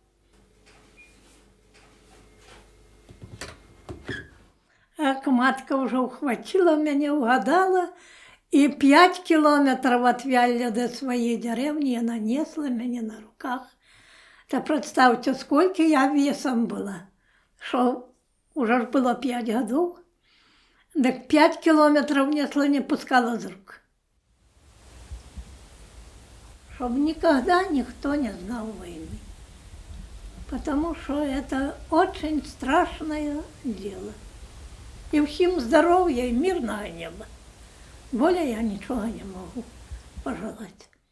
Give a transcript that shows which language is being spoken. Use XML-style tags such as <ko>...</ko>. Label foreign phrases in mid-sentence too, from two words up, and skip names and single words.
<uk>Ах, матка вже ухватила мене, угадала, і 5 кілометрів від Вялля до своєї деревні вона несла мене на руках. Та представте, скільки я весом була, що вже ж було 5 років. Так 5 кілометрів несла, не пускала з рук.</uk> <ru>Чтобы никогда никто не знал войны. Потому что это очень страшное дело. И всем здоровья и мирного неба. Более я ничего не могу пожелать.</ru>